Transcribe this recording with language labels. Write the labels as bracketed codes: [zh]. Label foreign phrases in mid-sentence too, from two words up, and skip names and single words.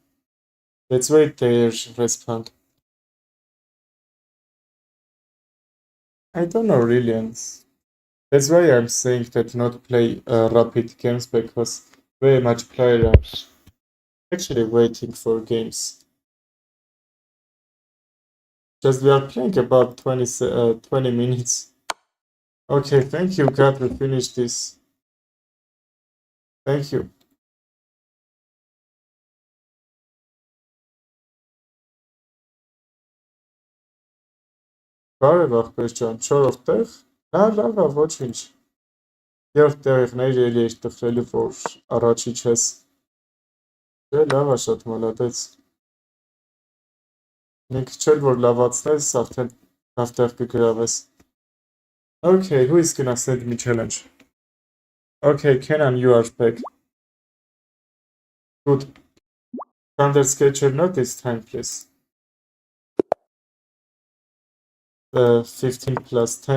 [en] Let's wait their respond. I don't know really, and that's why I'm saying that not play rapid games, because very much players are actually waiting for games. Just we are playing about 20 minutes. Okay, thank you, God, we finished this. Thank you. [hy] Բարև աղբեր ջան, 4-րդ տեղ։ Լավ, ոչ ինչ։ Երրորդ տեղներ էլի էր տխրելու, որ առաջի չես։ Դե լավ է, շատ մալադեց։ Ինքը չէր որ լավացնես, արդեն after Graves. [en] Okay, who is gonna send me challenge? Okay, Kenan, you are back. Good. Thunder Sketcher, not this time, please. 15 plus 10.